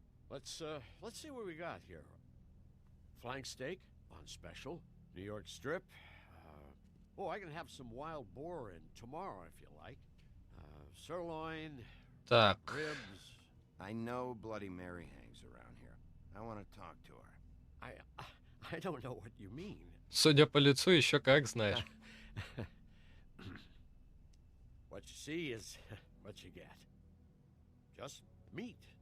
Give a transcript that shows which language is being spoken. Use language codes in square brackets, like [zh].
[en] Let's see what we got here. Flank steak on special. New York strip. I can have some wild boar in tomorrow if you like. Sirloin. [ru] Так. [en] Ribs. I know Bloody Mary hangs around here. I want to talk to her. I don't know what you mean. [ru] Судя по лицу, еще как знаешь. [en] What you see is what you get. Just meat.